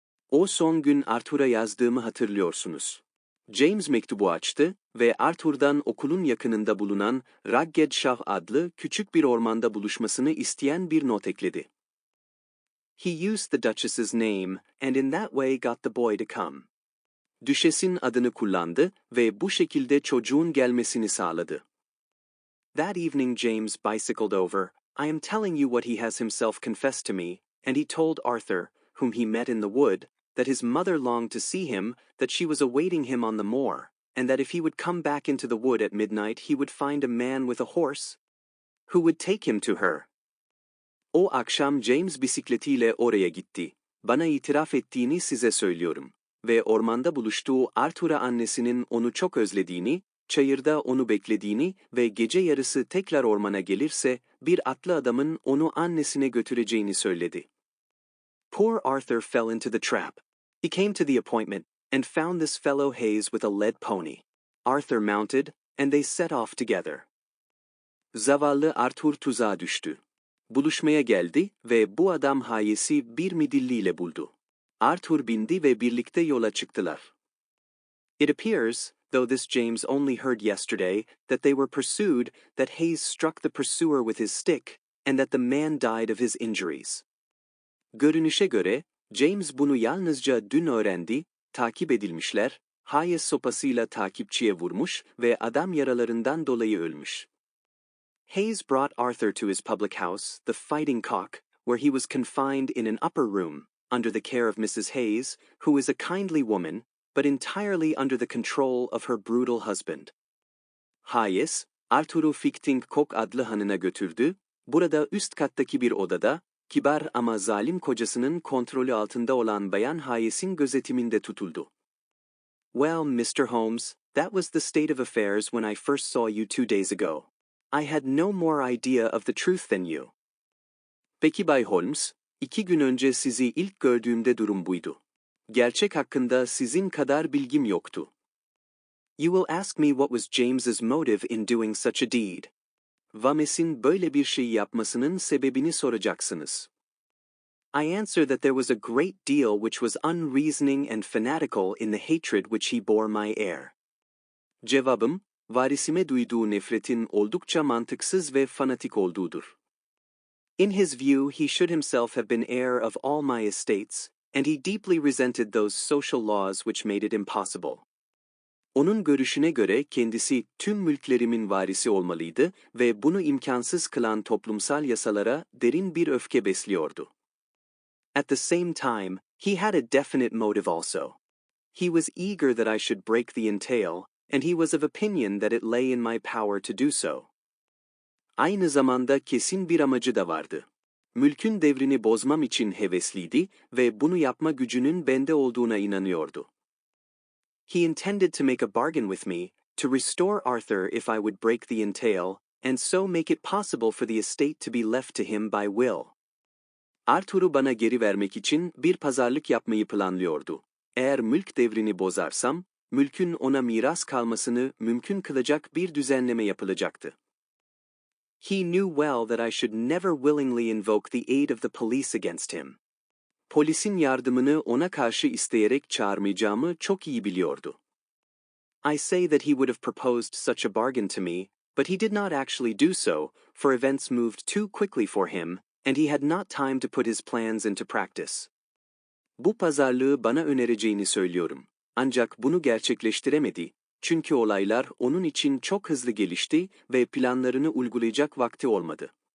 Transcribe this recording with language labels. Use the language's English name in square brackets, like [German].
[Turkish] O son gün Arthur'a yazdığımı hatırlıyorsunuz. James mektubu açtı ve Arthur'dan okulun yakınında bulunan Ragged Shaw adlı küçük bir ormanda buluşmasını isteyen bir not ekledi. [English] He used the Duchess's name and in that way got the boy to come. [Turkish] Düşesin adını kullandı ve bu şekilde çocuğun gelmesini sağladı. [English] That evening James bicycled over. I am telling you what he has himself confessed to me, and he told Arthur, whom he met in the wood, that his mother longed to see him, that she was awaiting him on the moor, and that if he would come back into the wood at midnight he would find a man with a horse, who would take him to her. [Turkish] O akşam James bisikletiyle oraya gitti. Bana itiraf ettiğini size söylüyorum. Ve ormanda buluştuğu Arthur'a annesinin onu çok özlediğini, çayırda onu beklediğini ve gece yarısı tekrar ormana gelirse bir atlı adamın onu annesine götüreceğini söyledi. [English] Poor Arthur fell into the trap. He came to the appointment and found this fellow Hayes with a led pony. Arthur mounted and they set off together. [Turkish] Zavallı Arthur tuzağa düştü. Buluşmaya geldi ve bu adam Hayes'i bir midilliyle buldu. Arthur bindi ve birlikte yola çıktılar. [English] It appears, though this James only heard yesterday, that they were pursued, that Hayes struck the pursuer with his stick, and that the man died of his injuries. [Turkish] Görünüşe göre, James bunu yalnızca dün öğrendi, takip edilmişler, Hayes sopasıyla takipçiye vurmuş ve adam yaralarından dolayı ölmüş. [English] Hayes brought Arthur to his public house, the Fighting Cock, where he was confined in an upper room, under the care of Mrs. Hayes, who is a kindly woman, but entirely under the control of her brutal husband. [Turkish] Hayes, Arthur'u Fighting Cock adlı hanına götürdü, burada üst kattaki bir odada, kibar ama zalim kocasının kontrolü altında olan Bayan Hayes'in gözetiminde tutuldu. [English] Well, Mr. Holmes, that was the state of affairs when I first saw you 2 days ago. I had no more idea of the truth than you. [Turkish] Peki Bay Holmes, 2 gün önce sizi ilk gördüğümde durum buydu. Gerçek hakkında sizin kadar bilgim yoktu. [English] You will ask me what was James's motive in doing such a deed. [Turkish] Vames'in böyle bir şey yapmasının sebebini soracaksınız. [English] I answer that there was a great deal which was unreasoning and fanatical in the hatred which he bore my heir. [Turkish] Cevabım, varisime duyduğu nefretin oldukça mantıksız ve fanatik olduğudur. [English] In his view, he should himself have been heir of all my estates, and he deeply resented those social laws which made it impossible. [Turkish] Onun görüşüne göre kendisi tüm mülklerimin varisi olmalıydı ve bunu imkansız kılan toplumsal yasalara derin bir öfke besliyordu. [English] At the same time, he had a definite motive also. He was eager that I should break the entail, and he was of opinion that it lay in my power to do so. [Turkish] Aynı zamanda kesin bir amacı da vardı. Mülkün devrini bozmam için hevesliydi ve bunu yapma gücünün bende olduğuna inanıyordu. [English] He intended to make a bargain with me, to restore Arthur if I would break the entail, and so make it possible for the estate to be left to him by will. [Turkish] Arthur'u bana geri vermek için bir pazarlık yapmayı planlıyordu. Eğer mülk devrini bozarsam, mülkün ona miras kalmasını mümkün kılacak bir düzenleme yapılacaktı. [English] He knew well that I should never willingly invoke the aid of the police against him. [Turkish] Polisin yardımını ona karşı isteyerek çağırmayacağımı çok iyi biliyordu. [English] I say that he would have proposed such a bargain to me, but he did not actually do so, for events moved too quickly for him, and he had not time to put his plans into practice. [Turkish] Bu pazarlığı bana önereceğini söylüyorum. Ancak bunu gerçekleştiremedi, çünkü olaylar onun için çok hızlı gelişti ve planlarını uygulayacak vakti olmadı.